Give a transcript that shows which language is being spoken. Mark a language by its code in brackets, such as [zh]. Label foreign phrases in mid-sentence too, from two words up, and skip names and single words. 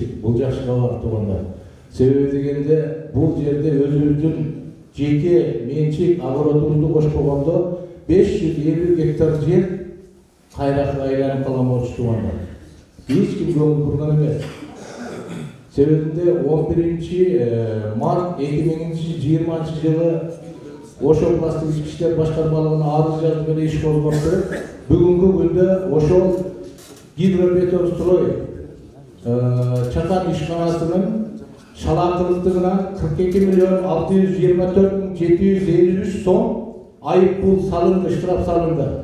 [ky] Бул жакшы кабар туугандар. Себеби дегенде бул жерде өзүбүздүн жеке менчик огородубузду кошпогондо 550 гектар жер кайракка айланып калган болчу туугандар. Эч ким көңүл бурган эмес. Себебинде 11 март 2020 жылы Ош [kk] областық ішкі іштер башқармалығына [ky] арыз жазып менен иш козгоптур. Бүгүнкү күндө ошол Гидробетонстрой чакан ишканасынын шалаактылыктыгынан 42.624.753 сом айып пул салынды, штраф салынды.